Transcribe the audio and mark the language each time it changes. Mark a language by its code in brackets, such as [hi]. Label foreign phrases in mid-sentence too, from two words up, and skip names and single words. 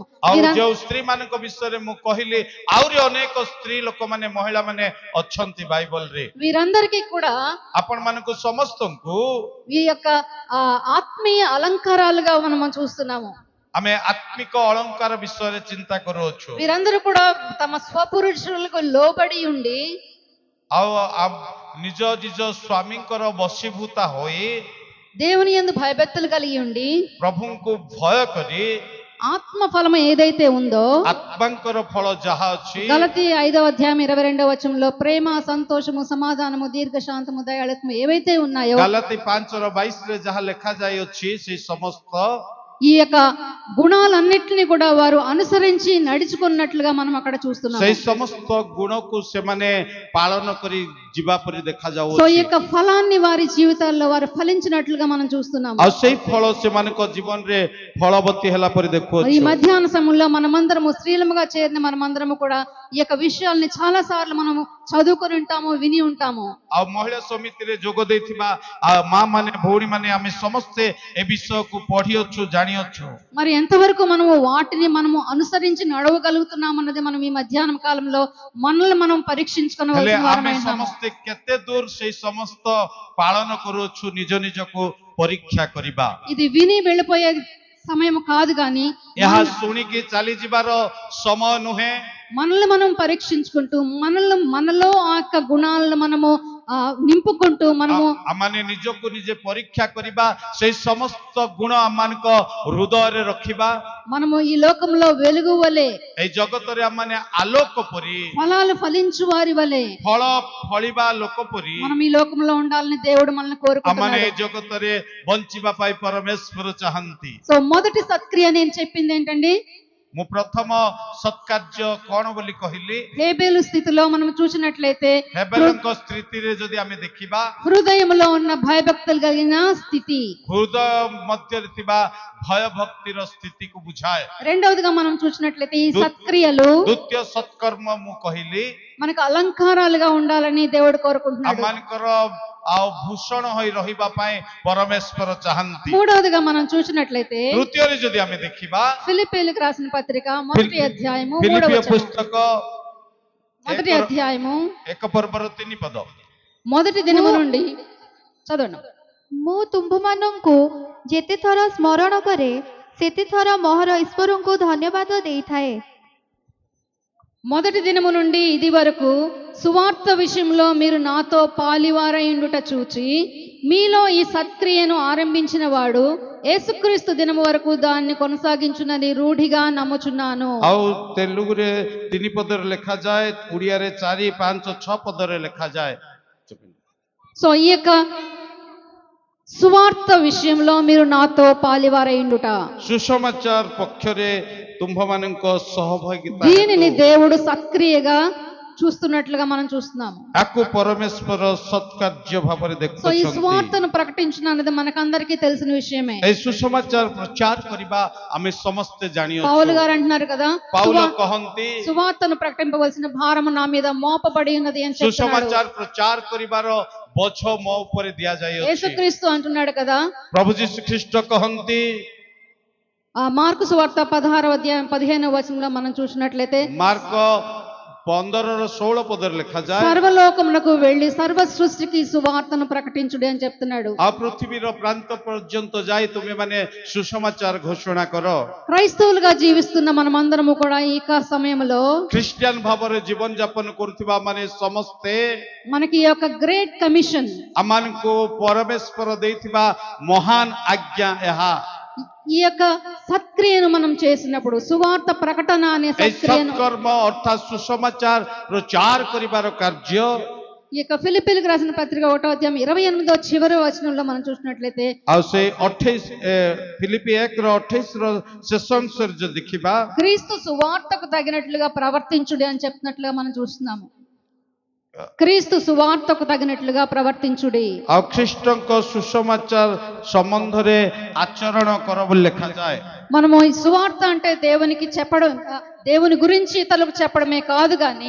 [or] ଆଉ ଯେଉଁ ସ୍ତ୍ରୀ ମାନଙ୍କ ବିଷୟରେ ମୁଁ କହିଲି, ଆହୁରି ଅନେକ ସ୍ତ୍ରୀ ଲୋକମାନେ ମହିଳା ମାନେ ଅଛନ୍ତି ବାଇବଲରେ। [te] వీరందరికీ కూడా [or] ଆପଣ ମାନଙ୍କୁ ସମସ୍ତଙ୍କୁ [te] ఈ యొక్క ఆత్మీయ అలంకారాలుగా మనం చూస్తున్నాము. [or] ଆମେ ଆତ୍ମିକ ଅଳଙ୍କାର ବିଷୟରେ ଚିନ୍ତା କରୁଅଛୁ। [te] వీరందరూ కూడా తమ స్వపురుషులకు లోబడి ఉండి [or] ଆଉ ନିଜ ନିଜ ସ୍ୱାମୀଙ୍କର ବଶୀଭୂତା ହୋଇ [te] దేవుని యందు భయభక్తులు కలిగి ఉండి [or] ପ୍ରଭୁଙ୍କୁ ଭୟ କରି [te] ఆత్మ ఫలము ఏదైతే ఉందో [or] ଆତ୍ମାଙ୍କର ଫଳ ଯାହା ଅଛି, [te] గలతీ 5వ అధ్యాయం 22వ వచనంలో ప్రేమ, సంతోషము, సమాధానము, దీర్ఘశాంతము, దయాళుత్వము ఏవైతే ఉన్నాయో [or] ଗାଲାତି 5:22ରେ ଯାହା ଲେଖା ଯାଇଅଛି, ସେ ସମସ୍ତ [te] ఈ యొక్క గుణాలన్నిటిని కూడా వారు అనుసరించి నడుచుకున్నట్లుగా మనం అక్కడ చూస్తున్నాం. [or] ସେଇ ସମସ୍ତ ଗୁଣକୁ ସେମାନେ ପାଳନ କରି ଯିବା ପରି [te] సో ఈ [or] ଦେଖାଯାଉଛି। [te] యొక్క ఫలాన్ని వారి జీవితాల్లో వారు ఫలించినట్లుగా మనం చూస్తున్నాము. [or] ଆଉ ସେଇ ଫଳ ସେମାନଙ୍କ ଜୀବନରେ ଫଳବତୀ ହେଲା ପରି [te] ఈ [or] ଦେଖୁଅଛୁ। [te] మధ్యాహ్న సమయంలో మనమందరము స్త్రీలముగా చేరిన మనమందరము కూడా ఈ యొక్క విషయాల్ని చాలా సార్లు మనము చదువుకొని ఉంటాము, విని ఉంటాము. [or] ଆଉ ମହିଳା ସମିତିରେ ଯୋଗ ଦେଇଥିବା ମା ମାନେ, ଭଉଣୀ ମାନେ, ଆମେ ସମସ୍ତେ ଏ ବିଷୟକୁ ପଢିଅଛୁ, ଜାଣିଅଛୁ। [te] మరి ఎంతవరకు మనము వాటిని మనము అనుసరించి నడవగలుగుతున్నామన్నది మనం ఈ మధ్యాహ్నం కాలంలో మనల్ని మనం [or] ହେଲେ [te] పరీక్షించుకోవాల్సిన [or] ଆମେ [te] వారమై ఉన్నాము. [or] ସମସ୍ତେ କେତେ ଦୂର ସେଇ ସମସ୍ତ ପାଳନ କରୁଅଛୁ, ନିଜ ନିଜକୁ ପରୀକ୍ଷା କରିବା। [te] ఇది విని వెళ్ళిపోయే సమయం కాదు కానీ [or] ଏହା ଶୁଣିକି ଚାଲିଯିବାର ସମୟ ନୁହେଁ। [te] మనల్ని మనం పరీక్షించుకుంటూ మనలో ఆ యొక్క గుణాలను మనము నింపుకుంటూ మనము [or] ଆମମାନେ ନିଜକୁ ନିଜେ ପରୀକ୍ଷା କରିବା, ସେଇ ସମସ୍ତ ଗୁଣ ଆମମାନଙ୍କ ହୃଦୟରେ ରଖିବା। [te] మనము ఈ లోకంలో వెలుగు వలె [or] ଏଇ ଜଗତରେ ଆମମାନେ ଆଲୋକ ପରି, [te] ఫలాలు ఫలించు వారి వలె [or] ଫଳ ଫଳିବା ଲୋକ ପରି [te] మనం ఈ లోకంలో ఉండాలని దేవుడు మనల్ని [or] ଆମମାନେ [te] కోరుకుంటున్నాడు. [or] ଏଇ ଜଗତରେ ବଞ୍ଚିବା ପାଇଁ ପରମେଶ୍ୱର ଚାହାନ୍ତି। [te] సో మొదటి సత్క్రియ నేను చెప్పింది ఏంటండి, [or] ମୁଁ ପ୍ରଥମ ସତ୍କାର୍ଯ୍ୟ କଣ ବୋଲି କହିଲି? [te] హేబేలు స్థితిలో మనం చూసినట్లయితే [or] ହେବେଲଙ୍କ ସ୍ଥିତିରେ ଯଦି ଆମେ ଦେଖିବା, [te] హృదయంలో ఉన్న భయభక్తులు కలిగిన స్థితి. [or] ହୃଦୟ ମଧ୍ୟରେ ଥିବା ଭୟ ଭକ୍ତିର ସ୍ଥିତିକୁ ବୁଝାଏ। [te] రెండవదిగా మనం చూసినట్లయితే ఈ సత్క్రియలు [or] ଦ୍ୱିତୀୟ ସତ୍କର୍ମ ମୁଁ କହିଲି, [te] మనకు అలంకారాలుగా ఉండాలని దేవుడు కోరుకుంటున్నాడు. [or] ଆମମାନଙ୍କର ଆଉ ଭୂଷଣ ହୋଇ ରହିବା ପାଇଁ ପରମେଶ୍ୱର ଚାହାନ୍ତି। [te] మూడవదిగా మనం చూసినట్లయితే [or] ତୃତୀୟରେ ଯଦି ଆମେ ଦେଖିବା, [te] ఫిలిప్పీయులకు రాసిన పత్రిక మొదటి అధ్యాయము [or] ଫିଲିପିୟ [te] 3వ వచనం. [or] ପୁସ୍ତକ [te] మొదటి అధ్యాయము [or] 1 ପର୍ବର 3 ପଦ। [te] మొదటి దినము నుండి చదవండి. [or] ମୁଁ ତୁମ୍ଭମାନଙ୍କୁ ଯେତେଥର ସ୍ମରଣ କରେ ସେତେଥର ମୋହର ଈଶ୍ୱରଙ୍କୁ ଧନ୍ୟବାଦ ଦେଇଥାଏ। [te] మొదటి దినము నుండి ఇది వరకు సువార్త విషయంలో మీరు నాతో పాలివారై ఉండుట చూచి మీలో ఈ సత్క్రియను ఆరంభించిన వాడు యేసుక్రీస్తు దినము వరకు దాన్ని కొనసాగించునని రూఢిగా నమ్ముచున్నాను. [or] ଆଉ ତେଲୁଗୁରେ 3 ପଦରେ ଲେଖାଯାଏ, ଓଡ଼ିଆରେ 4, 5, 6 ପଦରେ ଲେଖାଯାଏ। [te] సో ఈ యొక్క సువార్త విషయంలో మీరు నాతో పాలివారయుండుట, [or] ସୁସମାଚାର ପକ୍ଷରେ ତୁମ୍ଭମାନଙ୍କ ସହଭାଗିତା [te] దీనిని దేవుడు సక్రియగా చూస్తున్నట్లుగా మనం చూస్తున్నాము. [or] ଆକୁ ପରମେଶ୍ୱର ସତ୍କାର୍ଯ୍ୟ ଭାବରେ [te] సో ఈ [or] ଦେଖୁଛନ୍ତି। [te] సువార్తను ప్రకటించడం అనేది మనకందరికీ తెలిసిన విషయమే. [or] এই ସୁସମାଚାର ପ୍ରଚାର କରିବା ଆମେ ସମସ୍ତେ [te] పౌలు [or] ଜାଣିଅଛୁ। [te] గారు అంటున్నారు కదా, [or] ପାଉଲ କହନ୍ତି [te] సువార్తను ప్రకటింపవలసిన భారము నా మీద మోపబడి ఉన్నది అని చెప్తున్నాడు. [or] ସୁସମାଚାର ପ୍ରଚାର କରିବାର ବୋଝ ମୋ ଉପରେ ଦିଆଯାଇଅଛି। [te] యేసుక్రీస్తు అంటున్నాడు కదా, [or] ପ୍ରଭୁ ଯୀଶୁ ଖ୍ରୀଷ୍ଟ କହନ୍ତି, [te] ఆ మార్కు సువార్త 16వ అధ్యాయం 15వ వచనంలో మనం చూసినట్లయితే, [or] ମାର୍କ 15:16 ପଦରେ ଲେଖାଯାଏ, [te] సర్వలోకములకు వెళ్లి సర్వ సృష్టికి సువార్తను ప్రకటించుడి అని చెప్తున్నాడు. [or] ଆଉ ପୃଥିବୀର ପ୍ରାନ୍ତ ପର୍ଯ୍ୟନ୍ତ ଯାଇ ତୁମେମାନେ ସୁସମାଚାର ଘୋଷଣା କର। [te] క్రైస్తవులుగా జీవిస్తున్న మనమందరము కూడా ఈ సమయంలో [or] ଖ୍ରୀଷ୍ଟିଆନ ଭାବରେ ଜୀବନ ଯାପନ କରୁଥିବା ମାନେ ସମସ୍ତେ [te] మనకి ఈ యొక్క [en] great commission, [or] ଆମମାନଙ୍କୁ ପରମେଶ୍ୱର ଦେଇଥିବା ମହାନ ଆଜ୍ଞା ଏହା। [te] ఈ యొక్క సత్క్రియను మనం చేసినప్పుడు, సువార్త ప్రకటన అనే [or] এই [te] సత్క్రియను, [or] ସତ୍କର୍ମ ଅର୍ଥାତ୍ ସୁସମାଚାର ପ୍ରଚାର କରିବାର କାର୍ଯ୍ୟ [te] ఈ యొక్క ఫిలిప్పీలకు రాసిన పత్రిక 1వ అధ్యాయం 28వ చివరి వచనంలో మనం చూసినట్లయితే, [or] ଆଉ ସେ 28 ଫିଲିପି 1:28 ଶେଷ ଅଂଶରେ ଯଦି ଦେଖିବା, [te] క్రీస్తు సువార్తకు తగినట్లుగా ప్రవర్తించుడి అని చెప్తున్నట్లుగా మనం చూస్తున్నాము. క్రీస్తు సువార్తకు తగినట్లుగా ప్రవర్తించుడి. [or] ଆଉ ଖ୍ରୀଷ୍ଟଙ୍କ ସୁସମାଚାର ସମ୍ବନ୍ଧରେ ଆଚରଣ କର ବୋଲି ଲେଖାଯାଏ। [te] మనము ఈ సువార్త అంటే దేవునికి చెప్పడం, దేవుని గురించి ఇతరులకు చెప్పడమే కాదు గాని,